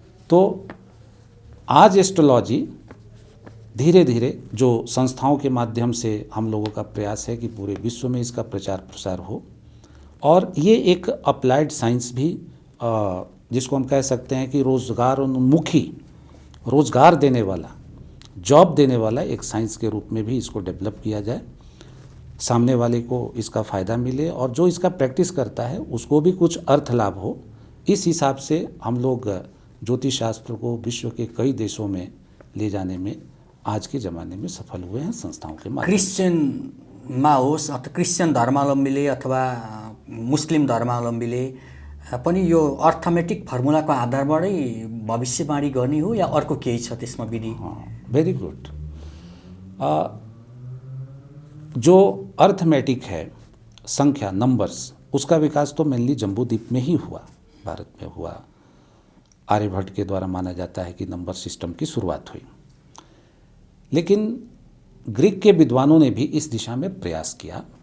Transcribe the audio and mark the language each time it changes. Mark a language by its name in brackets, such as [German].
[Hindi] तो आज एस्ट्रोलॉजी धीरे धीरे जो संस्थाओं के माध्यम से हम लोगों का प्रयास है कि पूरे विश्व में इसका प्रचार प्रसार हो, और ये एक अप्लाइड साइंस भी, जिसको हम कह सकते हैं कि रोजगारोन्मुखी, रोजगार देने वाला, जॉब देने वाला एक साइंस के रूप में भी इसको डेवलप किया जाए, सामने वाले को इसका फ़ायदा मिले और जो इसका प्रैक्टिस करता है उसको भी कुछ अर्थ लाभ हो। इस हिसाब से हम लोग ज्योतिष शास्त्र को विश्व के कई देशों में ले जाने में आज के ज़माने में सफल हुए हैं संस्थाओं के माध्यम से। [Nepali] क्रिश्चियनमा होस् अथवा क्रिश्चियन धर्मावलम्बीले अथवा मुस्लिम धर्मावलम्बीले पनि यो अर्थमेटिक फर्मुलाको आधारबाटै भविष्यवाणी गर्ने हो या अर्को केही छ त्यसमा विधि? [English] Very good. [Hindi] जो अर्थमेटिक है, संख्या, नंबर्स, उसका विकास तो मेनली जम्बूद्वीप में ही हुआ, भारत में हुआ। आर्यभट्ट के द्वारा माना जाता है कि नंबर सिस्टम की शुरुआत हुई, लेकिन ग्रीक के विद्वानों ने भी इस दिशा में प्रयास किया।